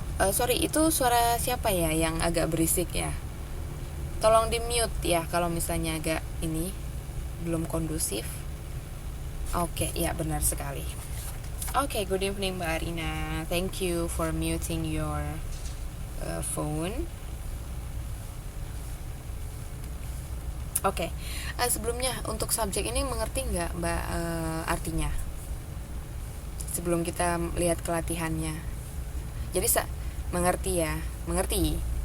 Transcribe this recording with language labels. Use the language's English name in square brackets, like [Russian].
[Indonesian] Sorry, itu suara siapa ya yang agak berisik ya? Tolong di mute ya kalau misalnya agak ini belum kondusif. Oke, ya benar sekali. Oke, [English] good evening [Indonesian] Mbak Arina. [English] Thank you for muting your phone. [Indonesian] Oke, sebelumnya untuk subjek ini mengerti nggak Mbak artinya? Sebelum kita lihat kelatihannya. Jadi mengerti ya, mengerti.